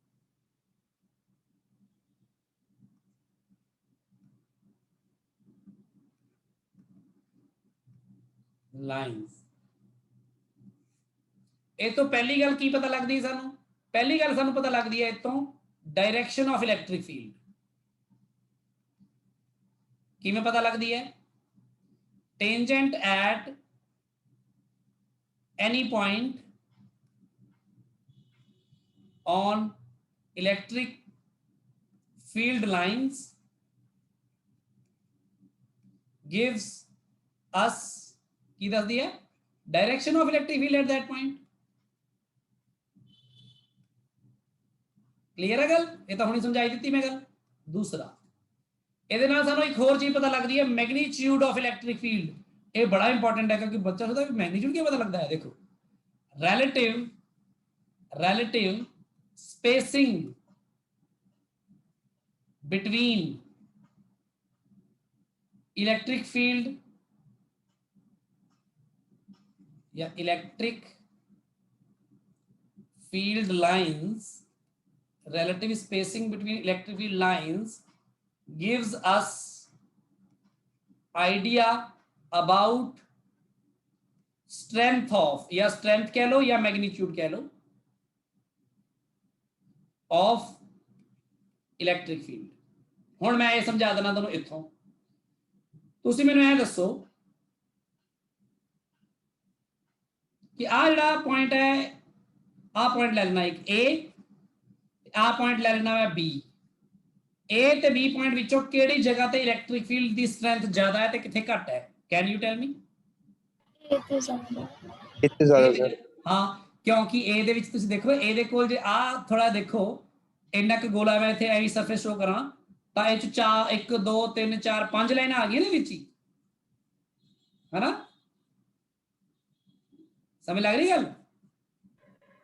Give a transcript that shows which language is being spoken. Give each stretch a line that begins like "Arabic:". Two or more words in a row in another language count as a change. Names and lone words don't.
Punjabi: ਲਾਈਨਸ, ਇਹ ਤੋਂ ਪਹਿਲੀ ਗੱਲ ਕੀ ਪਤਾ ਲੱਗਦੀ ਹੈ ਸਾਨੂੰ? ਪਹਿਲੀ ਗੱਲ ਸਾਨੂੰ ਪਤਾ ਲੱਗਦੀ ਹੈ ਇਹ ਤੋਂ
English: direction of electric field.
Punjabi: ਕਿਵੇਂ ਪਤਾ ਲੱਗਦੀ ਹੈ?
English: tangent at any point on electric field lines gives us
Punjabi: ਕੀ ਦੱਸਦੀ ਹੈ?
English: direction of electric field at that point।
Punjabi: ਕਲੀਅਰ ਹੈ ਗੱਲ? ਇਹ ਤਾਂ ਹੁਣੀ ਸਮਝਾਈ ਦਿੱਤੀ ਮੈਂ ਗੱਲ। ਦੂਸਰਾ, ਇਹਦੇ ਨਾਲ ਸਾਨੂੰ ਇੱਕ ਹੋਰ ਚੀਜ਼ ਪਤਾ ਲੱਗਦੀ ਹੈ,
English: magnitude of electric field.
Punjabi: ਇਹ ਬੜਾ ਇੰਪੋਰਟੈਂਟ ਹੈ, ਕਿਉਂਕਿ ਬੱਚਾ ਸੋਚਦਾ ਵੀ ਮੈਗਨੀਟਿਊਡ ਕਿਵੇਂ ਪਤਾ ਲੱਗਦਾ ਹੈ। ਦੇਖੋ,
English: relative spacing between electric field या electric field lines, relative spacing between electric field lines gives us idea about strength of,
Hindi: या strength कह लो या magnitude कह लो,
English: of electric field।
Punjabi: ਹੁਣ ਮੈਂ ਇਹ ਸਮਝਾ ਦੇਣਾ ਤੁਹਾਨੂੰ ਇੱਥੋਂ। ਤੁਸੀਂ ਮੈਨੂੰ ਇਹ ਦੱਸੋ ਕਿ ਆ ਜਿਹੜਾ ਪੁਆਇੰਟ ਹੈ, ਆ ਪੁਆਇੰਟ ਲੈ ਲੈਣਾ ਇੱਕ A, ਆ ਪੁਆਇੰਟ ਲੈ ਲੈਣਾ ਮੈਂ B। A ਤੇ B ਪੁਆਇੰਟ ਵਿੱਚੋਂ ਕਿਹੜੀ ਜਗ੍ਹਾ ਤੇ
English: electric field
Punjabi: ਦੀ ਸਟਰੈਂਥ ਜ਼ਿਆਦਾ ਹੈ ਤੇ ਕਿੱਥੇ ਘੱਟ ਹੈ?
English: can you tell me?
Hindi: इतने ज्यादा सर।
Punjabi: ਹਾਂ, ਕਿਉਂਕਿ A ਦੇ ਵਿੱਚ ਤੁਸੀਂ ਦੇਖੋ, A ਦੇ ਕੋਲ ਜੇ ਆ ਥੋੜਾ ਦੇਖੋ, ਇੰਨਾ ਕੁ ਗੋਲਾ ਮੈਂ ਇੱਥੇ ਐਵੇਂ
English: surface show
Punjabi: ਕਰਾਂ ਤਾਂ ਇਹ 'ਚ 1 2 3 4 5 ਲਾਈਨਾਂ ਆ ਗਈਆਂ ਨੇ ਵਿੱਚ ਹੀ, ਹੈ ਨਾ? ਸਮਝ ਲੱਗ ਰਹੀ ਗੱਲ?